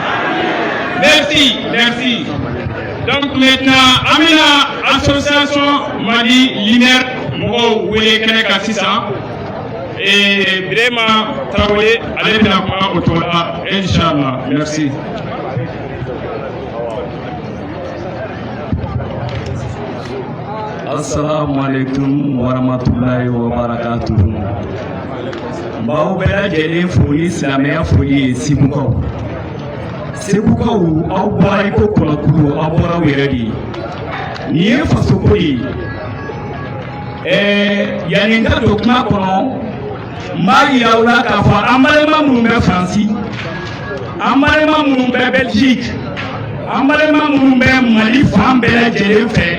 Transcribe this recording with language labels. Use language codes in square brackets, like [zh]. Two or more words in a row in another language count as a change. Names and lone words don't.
[fr] merci donc maintenant [bm] an bɛna association Mali Lumière mɔgɔw wele kɛnɛ kan sisan Birema Traoré ale bɛna kuma o tɔgɔ la inchallah merci. [ar] السلام عليكم ورحمة الله وبركاته. [bm] Bawo bɛɛ lajɛlen fo ni silamɛya foli ye Segukaw. Segukaw aw bɔra i ko kɔnɔkulu aw bɔra aw yɛrɛ de ye. Nin ye fasoko ye. Yani n ka don kuma kɔnɔ n b'a yira aw la k'a fɔ an balima minnu bɛ Faransi, an balima minnu bɛ Belgique, an balima minnu bɛ Mali fan bɛɛ lajɛlen fɛ.